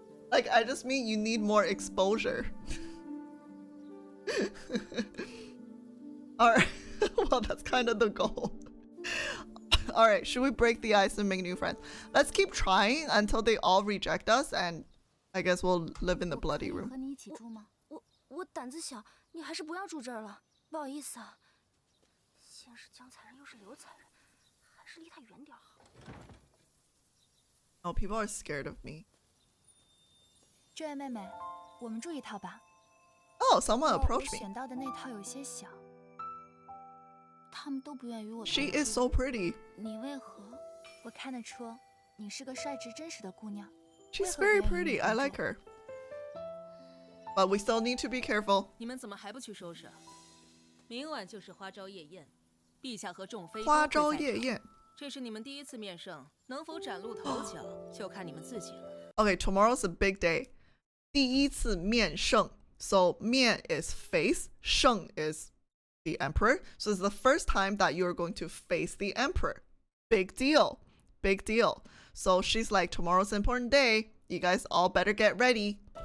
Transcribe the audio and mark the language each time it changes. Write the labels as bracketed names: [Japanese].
[English] Like, I just mean you need more exposure. Alright, well, that's kind of the goal. Alright, should we break the ice and make new friends? Let's keep trying until they all reject us, and I guess we'll live in the bloody room. [Chinese] 我胆子小，你还是不要住这儿了，不好意思啊。先是江才人，又是刘才人，还是离他远点好。 [English] Oh, people are scared of me. [Chinese] 这位妹妹，我们住一套吧。 [English] Oh, someone approached [Chinese] 我 [English] me. [Chinese] 选到的那套有些小，他们都不愿与我。 [English] She is so pretty. [Chinese] 你为何？我看得出，你是个率直真实的姑娘。 [English] She's very pretty. I like her. But we still need to be careful. [Chinese] 你们怎么还不去收拾？明晚就是花朝夜宴，陛下和众妃花朝夜宴。这是你们第一次面圣，能否崭露头角，就看你们自己了。 [English] Okay, tomorrow's a big day. [Chinese] 第一次面圣. [English] So 面 is face, 圣 is the emperor. So it's the first time that you're going to face the emperor. Big deal. Big deal. So she's like, tomorrow's an important day. You guys all better get ready.